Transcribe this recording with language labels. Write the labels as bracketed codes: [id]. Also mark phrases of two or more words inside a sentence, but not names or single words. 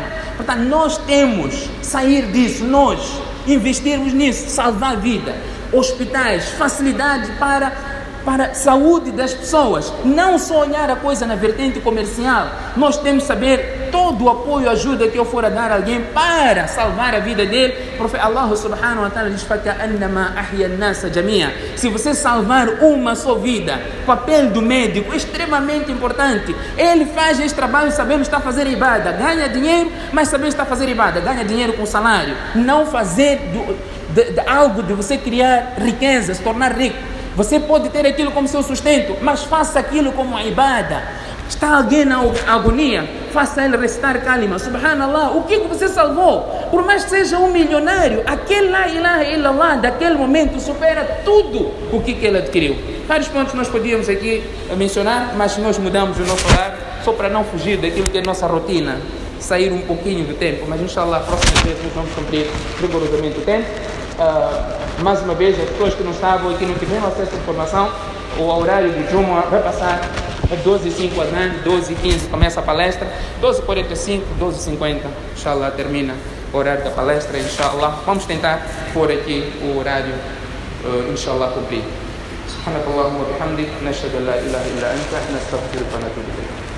[pt] Portanto, nós temos que sair disso, nós investirmos nisso, salvar a vida, hospitais, facilidade para a saúde das pessoas, não só olhar a coisa na vertente comercial. Nós temos que saber todo o apoio, ajuda que eu for a dar a alguém para salvar a vida dele. [ar] الله سبحانه وتعالى [pt] diz: se você salvar uma só vida, o papel do médico é extremamente importante. Ele faz esse trabalho, sabemos que está a fazer ibada, ganha dinheiro, mas sabemos que está a fazer ibada, ganha dinheiro com salário. Não fazer de algo de você criar riqueza, se tornar rico. Você pode ter aquilo como seu sustento, mas faça aquilo como a ibada. Está alguém na agonia, faça ele recitar kalima, subhanallah. O que você salvou? Por mais que seja um milionário, aquele [ar] لا إله إلا الله [pt] daquele momento supera tudo o que ele adquiriu. Vários pontos nós podíamos aqui mencionar, mas nós mudamos o nosso horário só para não fugir daquilo que é a nossa rotina, sair um pouquinho do tempo. Mas inshallah, a próxima vez nós vamos cumprir rigorosamente o tempo. Mais uma vez, as pessoas que não estavam e que não tiveram acesso à informação, o horário do Jumu'ah vai passar a 12h05 12h15 começa a palestra, 12h45, 12h50, inshallah, termina o horário da palestra, inshallah. Vamos tentar pôr aqui o horário, inshallah, cumprir. [ar] سبحانك اللهم وبحمدك نشهد أن لا إله إلا أنت نستغفرك ونتوب إليك.